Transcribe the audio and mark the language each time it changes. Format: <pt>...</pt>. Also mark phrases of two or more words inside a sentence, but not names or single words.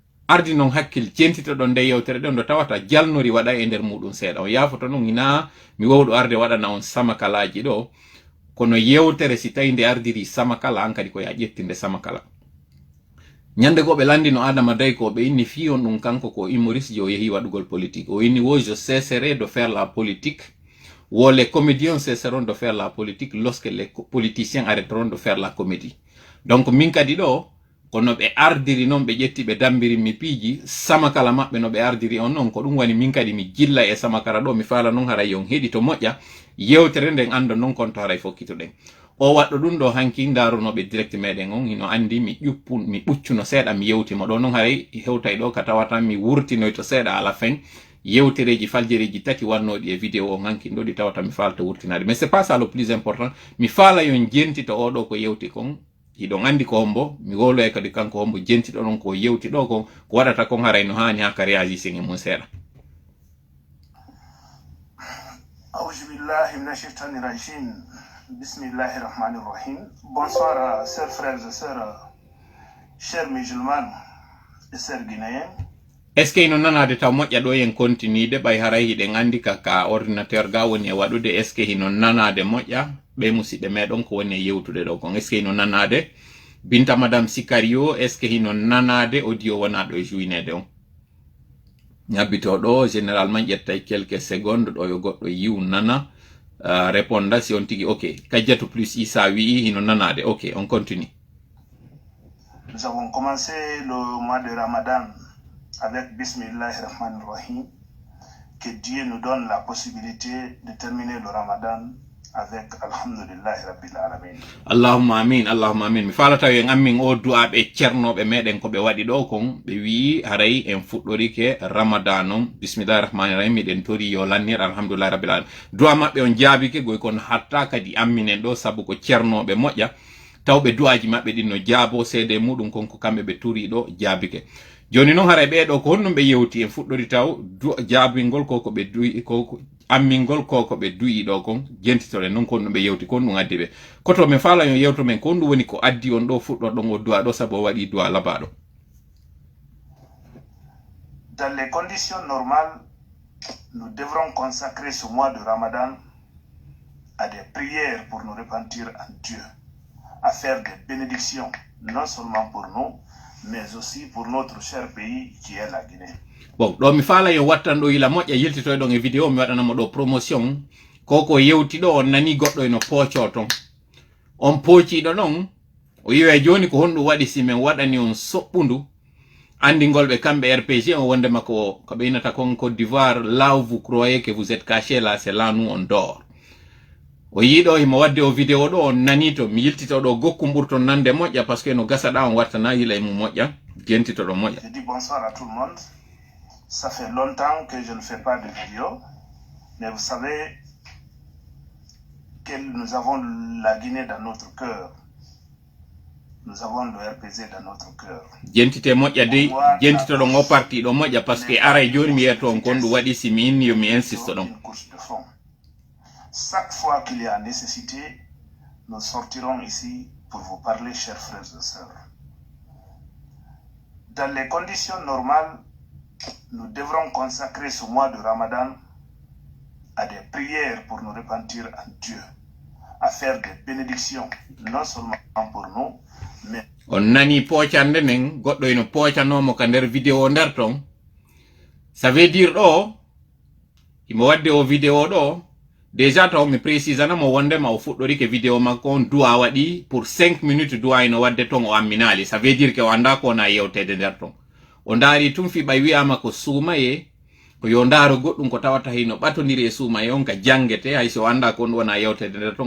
<ff>ardi non hakkil jentito ɗon nde yewtere ɗon do tawata jalnori waɗa e nder muɗum seeɗa o yafoto non ina mi wowɗo arde waɗana on samakalaji ɗo kono yewtere si tawi nde ardiri samakala an kadi ko ya ƴettinde samakala ñande go ɓe landino Adama Day ko ɓe inni fiyon ɗum kanko ko humoriste</ff> <fr>je</fr> <ff>o yehi waɗugol politique o inni wo</ff> <fr>je cesserai de faire la politique</fr> <ff>wo</ff> <fr>les comédiens cesseront de faire la politique lorsque les politiciens arrêteront de faire la comédie donc</fr> <ff>min kadi ɗo kono ɓe ardiri noon ɓe ƴetti ɓe dambiri mi piiji samakala maɓɓe no ɓe ardiri on noon ko ɗum wani min kadi mi jilla e samakala ɗo mi faala noon haray yon heeɗi to moƴƴa yewtere nden anda noon kon to haray fokkitoɗen o waɗɗo ɗum ɗo hanki darunoɓe direct meɗen on hino andi mi ɓuccuno seeɗa mi yewtimo ɗo noon haray hewtay ɗo ka tawata mi wurtinoy to seeɗa</ff> <fr>à la fin</fr> <ff>yewtereji faljereji tati wannoɗi e vidéo o hanki ɗo ɗi tawata mi falta wurtinade</ff> <fr>mais c'est pas ça le plus important</fr> <ff>mi faala yon jentito oɗo ko yewti kon hiɗon andi ko hombo mi wolo e kadi kanko hombo jentiɗo ɗon ko yewti ɗo ko waɗata kon haray no hani ha ka réagissing e mum seeɗa.</ff> <ar>أعوذ بالله من الشيطان الرجيم. بسم الله الرحمن الرحيم.</ar> <fr>Bonsoir, chers frères et sœurs, chers musulmans et chers guinéens. Est ce que</fr> <ff>ino nanade taw moƴƴa ɗo yen continuide ɓay haray hiɗen andi ka ordinateur ga woni e waɗude</ff> <fr>est ce que</fr> <ff>hino nanade moƴƴa ɓe musidɓe meɗon ko woni e yewtude ɗo kon</ff> <fr>est ce que</fr> <ff>hino nanade Binta Madame Sicario</ff> <fr>est ce que</fr> <ff>hino nanade audio wona ɗo e joinede on ñabbito ɗo généralement ƴettay</ff> <fr>quelques secondes</fr> <ff>ɗo yo goɗɗo yiw nana réponda si on tigi ok kajjatu plus Issa wi hino nanade ok</ff> <fr>on continue. Nous avons commencé le mois de Ramadan avec Bismillahirrahmanirrahim. Que Dieu nous donne la possibilité de terminer le Ramadan avec</fr> <ar>الحمد لله رب العالمين. اللهم آمين، اللهم آمين.</ar> <ff>Mi falata yen ammin o du'a ɓe cernoɓe meɗen ko ɓe waɗi ɗo kon ɓe wi haray en fuɗɗorike Ramadan on</ff> <ar>بسم الله الرحمن الرحيم</ar> <ff>miɗen tori yo lannir</ff> <ar>الحمد لله رب العالمين.</ar> <ff>Du'a maɓɓe on jaabike goy kon hatta kadi amminen ɗo sabu ko cernoɓe moƴƴa tawɓe du'aji maɓɓe ɗin no jaabo seede muɗum kon ko kamɓe ɓe turi ɗo jaabike. Joni noon haray ɓeɗo ko honɗum ɓe yewti en fuɗɗori taw jaabingol koko ɓe du'i ko ammingol koko ɓe du'i ɗo kon jentitore noon kon ɗum ɓe yewti kon ɗum addi ɓe koto min faala yo yewto men kon ɗum woni ko addi on ɗo fuɗɗorɗon o du'a ɗo sabu o waɗi du'a labaɗo.</ff> <fr>Dans les conditions normales, nous devrons consacrer ce mois de Ramadan à des prières pour nous repentir en Dieu, à faire des bénédictions, non seulement pour nous, mais aussi pour notre cher pays qui est la Guinée. Bon,</fr> <ff>ɗo mi faala yo wattan ɗo ila moƴƴa yeltitoy ɗon e vidéo mi waɗanamo ɗo promotion koko yewti ɗo on nani goɗɗo eno pooco ton on poociɗo noon o yiwe joni ko honɗum waɗi si min waɗani on soɓɓundu andingol ɓe kamɓe RPG on wondema ko ɓe inata kon Côte d'Ivoire</ff> <fr>là où vous croyez que vous êtes caché là c'est là nous on dort</fr> <ff>o yiɗo himo wadde o vidéo ɗo on nani to mi yiltito ɗo gokkum ɓurton nande moƴƴa</ff> <fr>par ce que</fr> <ff>no gasaɗa on wattana yila e mum moƴƴa jentito ɗo moƴƴa.</ff> <fr>Je dis bonsoir à tout le monde. Ça fait longtemps que je ne fais pas de vidéo, mais vous savez que nous avons la Guinée dans notre cœur. Nous avons le RPZ dans notre cœur.</fr> <ff>Jentite moƴƴa de jentito ɗon o parti ɗo moƴƴa</ff> <fr>par ce que</fr> <ff>aray joni mi yiyata on kon ɗum waɗi si mi inni yo mi insiste ɗon.</ff> <fr>Chaque fois qu'il y a nécessité, nous sortirons ici pour vous parler, chers frères et sœurs. Dans les conditions normales, nous devrons consacrer ce mois de Ramadan à des prières pour nous repentir en Dieu, à faire des bénédictions, non seulement pour nous, mais...</fr> <ff>On nani poocande nen goɗɗo eno poocanomo ka nder vidéo nder ton</ff> <fr>ça veut dire</fr> <ff>ɗo imo wadde o vidéo ɗo déjà taw mi précisanamo wondema o fuɗɗorike vidéo makko on du'a waɗi pour 5 minutes du'a eno wadde ton o amminali</ff> <fr>ça veut dire que</fr> <ff>o anda ko wona yewtede nder ton o ndaari tun fi ɓay wiyama ko suumaye ko yo ndaaro goɗɗum ko tawata hino ɓatodiri e suumaye on ka jangete hay so anda ko on wona yewtede nder ton</ff>